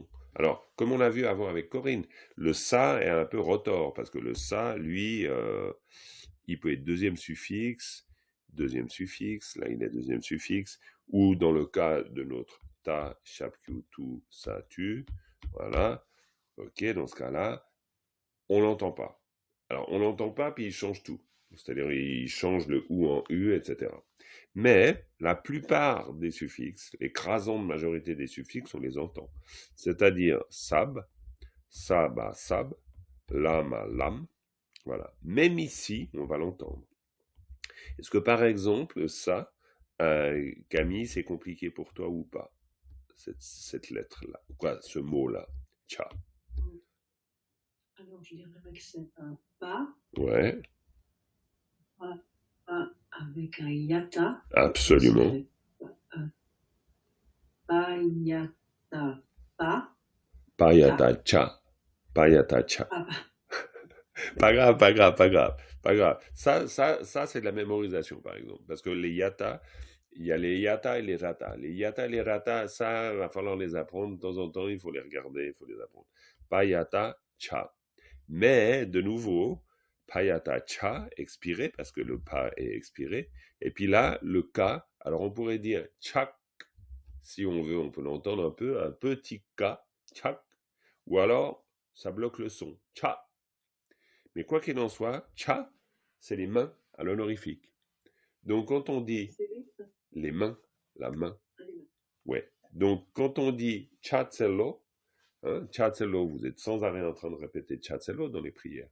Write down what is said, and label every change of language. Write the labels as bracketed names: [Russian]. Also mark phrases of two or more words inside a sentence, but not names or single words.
[French] Alors, comme on l'a vu avant avec Corinne, le ça est un peu rotor, parce que le ça, lui, il peut être deuxième suffixe, là il est deuxième suffixe, ou dans le cas de notre ta, chapku, tu, sa, tu, voilà, ok, dans ce cas-là, on l'entend pas. Alors, on l'entend pas, puis il change tout. C'est-à-dire, il change le ou en u, etc. Mais la plupart des suffixes, l'écrasante majorité des suffixes, on les entend. C'est-à-dire sab, saba, sab, lama, lam. Voilà. Même ici, on va l'entendre. Est-ce que par exemple, ça, Camille, c'est compliqué pour toi ou pas? Cette lettre-là, ou quoi, ce mot-là, tcha. alors je dirais que c'est un pa, Ouais, pa avec un yata. absolument. Pa, yata, pa. Payata cha. Payata cha. Ah, Pas grave, pas grave, pas grave, pas grave. Ça c'est de la mémorisation, par exemple. Parce que les yata, il y a les yata et les rata. Les yata et les rata, ça, va falloir les apprendre de temps en temps, il faut les regarder, il faut les apprendre. Payata, cha. Mais, de nouveau, payata, cha, expiré, parce que le pa est expiré. Et puis là, le ka, alors on pourrait dire chak, si on veut, on peut l'entendre un petit ka, chak, ou alors, ça bloque le son, cha. Mais quoi qu'il en soit, cha, c'est les mains à l'honorifique. Donc quand on dit C'est vite. les mains, la main, Allez, mains. ouais. Donc quand on dit chatzello, chatzello, vous êtes sans arrêt en train de répéter chatzello dans les prières.